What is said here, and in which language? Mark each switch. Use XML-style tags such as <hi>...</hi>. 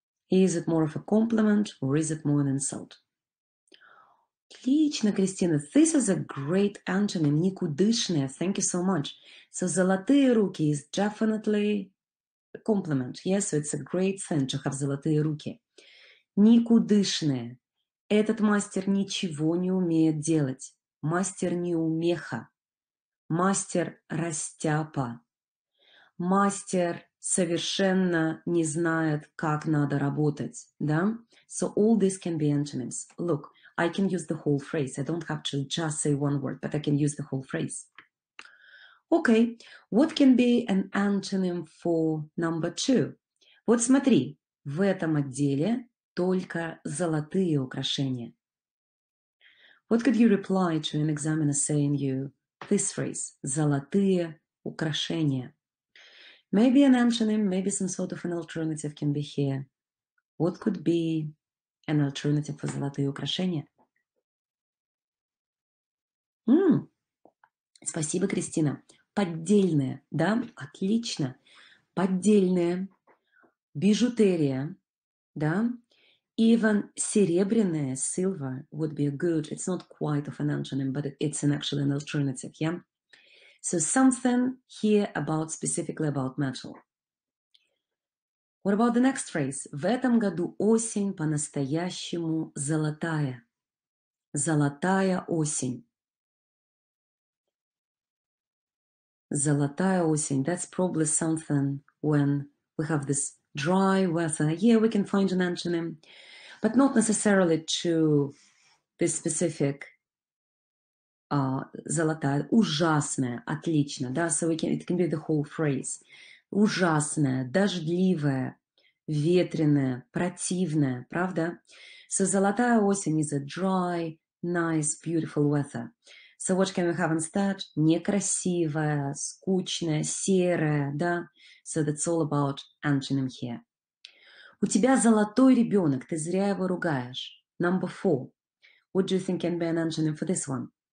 <en>Is it more of a compliment or is it more an insult?</en> <ru>Отлично, Кристина.</ru> <en>This is a great antonym.</en> <ru>Никудышная.</ru> <en>Thank you so much. So</en> <ru>золотые руки</ru> <en>is definitely a compliment. Yes, so it's a great thing to have</en> <ru>золотые руки. Никудышная. Этот мастер ничего не умеет делать. Мастер неумеха. Мастер растяпа. Мастер совершенно не знает, как надо работать. Да?</ru> <en>So all this can be antonyms. Look, I can use the whole phrase. I don't have to just say one word, but I can use the whole phrase. Okay, what can be an antonym for number 2?</en> <ru>Вот смотри, в этом отделе только золотые украшения.</ru> <en>What could you reply to an examiner saying you this phrase?</en> <ru>Золотые украшения.</ru> <en>Maybe an antonym, maybe some sort of an alternative can be here. What could be an alternative for</en> <ru>золотые украшения? Спасибо, Кристина. Поддельное, да? Отлично. Поддельное. Бижутерия, да?</ru> <en>Even серебряное, silver, would be a good, it's not quite of an antonym, but it's actually an alternative, yeah? So something here about, specifically about metal. What about the next phrase?</en> <ru>В этом году осень по-настоящему золотая. Золотая осень. Золотая осень.</ru> <en>That's probably something when we have this dry weather. Yeah, we can find an antonym, but not necessarily to this specific золотая.</en> <ru>Ужасная. Отлично. Да?</ru> <en>So it can be the whole phrase.</en> <ru>Ужасная, дождливая, ветреная, противная. Правда?</ru> <en>So</en> <ru>золотая осень</ru> <en>is a dry, nice, beautiful weather. So what can we have instead?</en> <ru>Некрасивая, скучная, серая, да?</ru> <en>So that's all about antonym here.</en> <ru>У тебя золотой ребенок, ты зря его ругаешь.</ru> <en>Number 4. What do you think can be an antonym for this one?</en>